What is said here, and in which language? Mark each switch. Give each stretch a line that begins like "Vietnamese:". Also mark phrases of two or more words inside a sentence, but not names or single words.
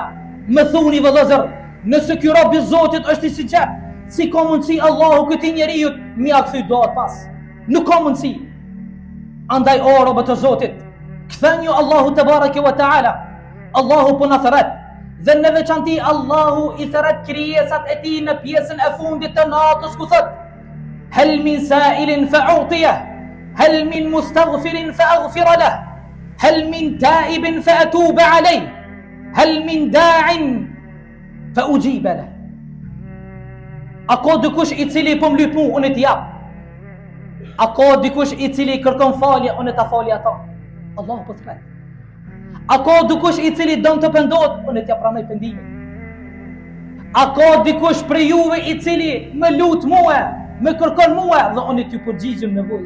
Albanian: Më thuni vëllezër, nëse ky rob i Zotit është i sinqert, si ka mundësi Allahu këtij njeriu mja kthy doat pas? Nuk ka mundësi. Andaj o robët e Zotit, ktheni Allahu
Arabic: تبارك وتعالى.
Albanian: Allahu po na thret, dhe në veçanti Allahu i thret krijesat e tij në pjesën e fundit të natës ku thot:
Arabic: هل من سائل فأعطيه، هل من مستغفر فأغفر له، هل من تائب فأتوب عليه، هل من داع فأجيب له.
Albanian: A ka dikush i cili po mlyp mu, unë t'i jap? A ka dikush i cili kërkon falje, unë ta falja ata? Allahu po thret. A ka dikush i cili don të pendohet, unë t'ja pranoj pendimin? A ka dikush për juve i cili më lut mua, më kërkon mua dhe unë t'ju përgjigjem nevojës?